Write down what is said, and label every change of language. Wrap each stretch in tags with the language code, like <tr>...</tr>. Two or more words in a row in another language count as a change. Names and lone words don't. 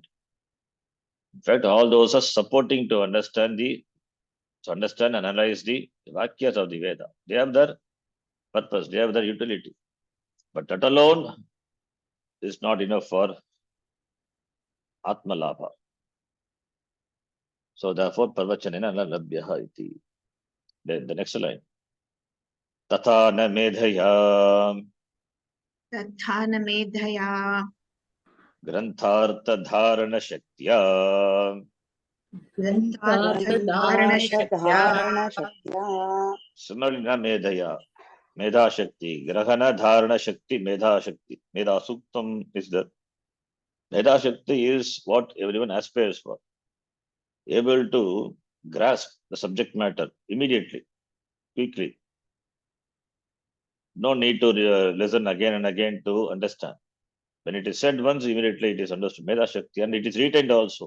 <en>In fact, all those are supporting to understand and analyze the Vakyas of the Veda. They have their purpose, they have their utility. But that alone is not enough for</en> <sa>आत्म लाभ.</sa> <en>So therefore,</en> <sa>प्रवचनेन न लभ्यः इति.</sa> <en>Then the next line.</en> <sa>तथा न मेधया तथा न मेधया ग्रन्थार्थ धारण शक्त्या ग्रन्थार्थधारणशक्त्या धारणशक्त्या</sa> <en>similarly</en> <sa>न मेधया मेधा शक्ति ग्रहण धारण शक्ति मेधा सूक्तम्</sa> <en>is the</en> <sa>मेधा शक्ति</sa> <en>is what everyone aspires for, able to grasp the subject matter immediately, quickly. No need to listen again and again to understand. When it is said once, immediately it is understood.</en> <sa>मेधा शक्ति,</sa> <en>and it is retained also.</en>